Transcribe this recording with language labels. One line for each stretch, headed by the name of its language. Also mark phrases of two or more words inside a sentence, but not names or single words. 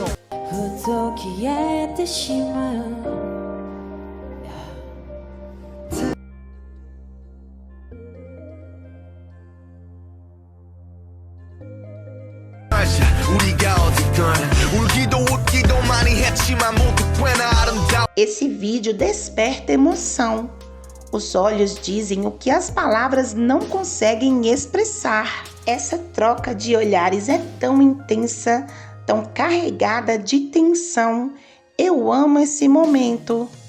Korean: 부득이의 뜻이면 우리가 어디건 울기도 웃기도 많이 했지만 모두 꽤나 아름다워.
Portuguese: Esse vídeo desperta emoção. Os olhos dizem o que as palavras não conseguem expressar. Essa troca de olhares é tão intensa, tão carregada de tensão. Eu amo esse momento.